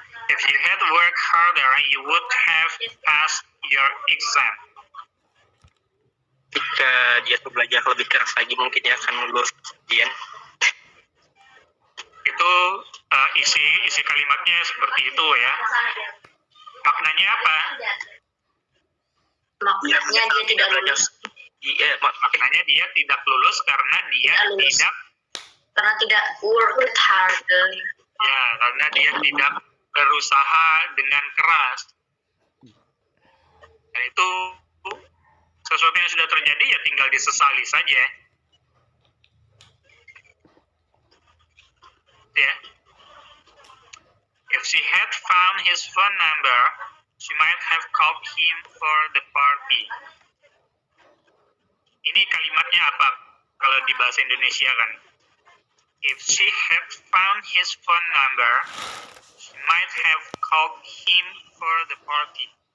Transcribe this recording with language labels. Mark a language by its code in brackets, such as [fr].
[en] If you had worked harder, you would have passed your exam. [id] Jika dia belajar lebih keras lagi, mungkin dia akan lulus ujian. Itu isi kalimatnya seperti itu ya. Maknanya apa? Maknanya dia tidak lulus. Iya, Maknanya dia tidak lulus karena dia Tidak lulus. tidak Karena tidak work hard. ya karena dia tidak berusaha dengan keras. Dan itu sesuatu yang sudah terjadi ya tinggal disesali saja. Ya. [en] If she had found his phone number, she might have called him for the party. [id] Ini kalimatnya apa kalau di bahasa Indonesia kan? [en] If she had found his phone number, she might have called him for the party.